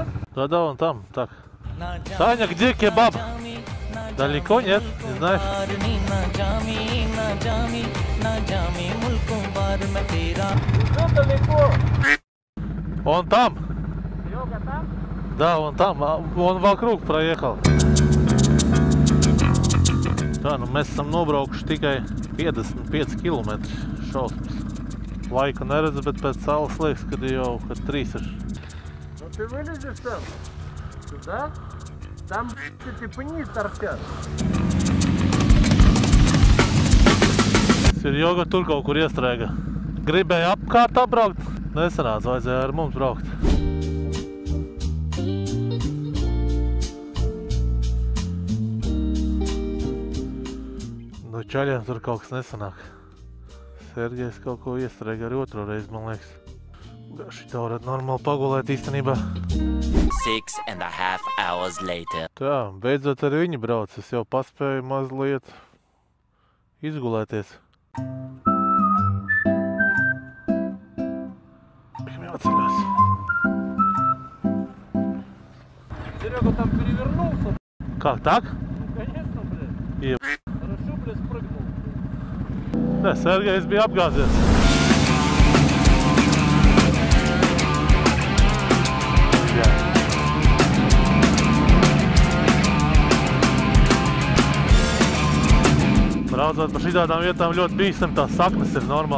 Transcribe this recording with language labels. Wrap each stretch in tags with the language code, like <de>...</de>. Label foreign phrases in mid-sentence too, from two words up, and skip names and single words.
<ru>Да, вон там, так. Саня, где кебаб? Далеко нет, не знаешь? Уже далеко. Он там. Серега там? Да, он там, он vokруг проехал.</ru> <lv>Tā, nu mēs esam nobraukuši tikai 55 km šausmas. Laiku neredzu, bet pēc saules liekas, kad jau 3 ir.</lv> <ru>Ну ты вылезешь там? Туда? Там эти пни торчат.</ru> <lv>Serjoga tur kaut kur iestrēga. Gribēja apkārt apbraukt, nesanāca, vajadzēja ar mums braukt. No čaļiem tur kaut kas nesanāk. Sergejs kaut ko iestrēga arī otro reizi, man liekas. Šitā varētu normāli pagulēt īstenībā.</lv> <en>6.5 hours later.</en> <lv>Tā, beidzot ar viņu brauc, es jau paspēju mazliet izgulēties. Jāceļās.</lv> <ru>Серега там перевернулся.</ru> <lv>Kā, tak?</lv> <ru>Ну конечно, блядь.</ru> <lv>Jeb.</lv> <ru>Хорошо, блядь, спрыгнул.</ru> <lv>Nē, Sergejs bija apgāzies. Jā. Braucot pa šitādām vietām ļoti bīstam, tās saknes ir normāli.</lv>